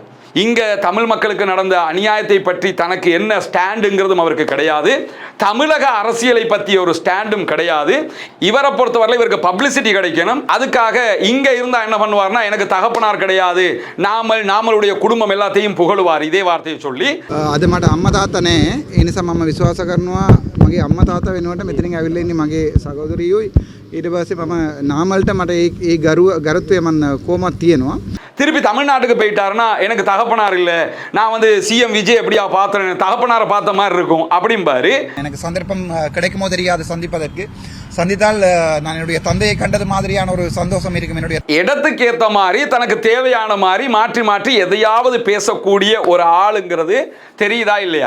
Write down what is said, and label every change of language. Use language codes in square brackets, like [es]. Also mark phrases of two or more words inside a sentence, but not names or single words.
[ta] இங்க தமிழ் மக்களுக்கு நடந்த அநியாயத்தை பற்றி தனக்கு என்ன ஸ்டாண்டுங்கிறதும் அவருக்கு கிடையாது. தமிழக அரசியலை பற்றி ஒரு ஸ்டாண்டும் கிடையாது. இவரை பொறுத்தவரை இவருக்கு பப்ளிசிட்டி கிடைக்கணும். அதுக்காக இங்க இருந்தா என்ன பண்ணுவார்னா, எனக்கு தகப்பனார் கிடையாது, நாமளுடைய குடும்பம் எல்லாத்தையும் புகழுவார். இதே வார்த்தையை சொல்லி [si] අද මට අම්මා තාත්තා නැහැ. ඒ නිසා මම විශ්වාස කරනවා මගේ අම්මා තාත්තා වෙනුවට මෙතනින් ඇවිල්ලා ඉන්නේ මගේ සහෝදරියෝයි. ඊට පස්සේ මම නාමල්ට මට ඒ ගරුත්වය මම කොහොමද තියෙනවා. [ta] திருப்பி தமிழ்நாட்டுக்கு போயிட்டாருன்னா, எனக்கு தகப்பனார் இல்லை, நான் வந்து சிஎம் விஜய் எப்படியா பார்த்தேன், தகப்பனாரை பார்த்த மாதிரி இருக்கும் அப்படிம்பாரு. எனக்கு சந்தர்ப்பம் கிடைக்குமோ தெரியாது சந்திப்பதற்கு. சந்தித்தால் நான் என்னுடைய தந்தையை கண்டது மாதிரியான ஒரு சந்தோஷம் இருக்கும். என்னுடைய இடத்துக்கு ஏற்ற மாதிரி தனக்கு தேவையான மாதிரி மாற்றி மாற்றி எதையாவது பேசக்கூடிய ஒரு ஆளுங்கிறது தெரியுதா இல்லையா?